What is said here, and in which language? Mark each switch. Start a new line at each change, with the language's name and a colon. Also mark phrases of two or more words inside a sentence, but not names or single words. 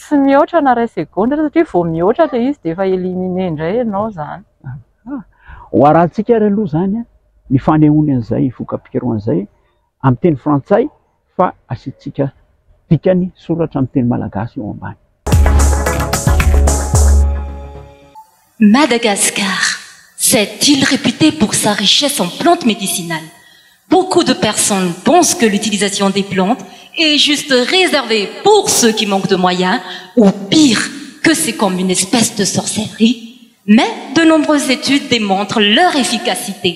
Malagasy: Tsy mihoatra na ray segonda satria vao mihoatra ilay izy dia efa éliminé indray ianao zany. Ho arahantsika ary aloha zany ny fanehoany an'izay voka-pikarohana izay amin'ny teny frantsay fa asiantsika dikany soratra amin'ny teny malagasy eo ambany.
French: Madagascar, cette île réputée pour sa richesse en plantes médicinales. Beaucoup de personnes pensent que l'utilisation des plantes est juste réservée pour ceux qui manquent de moyens, ou pire, que c'est comme une espèce de sorcellerie. Mais de nombreuses études démontrent leur efficacité.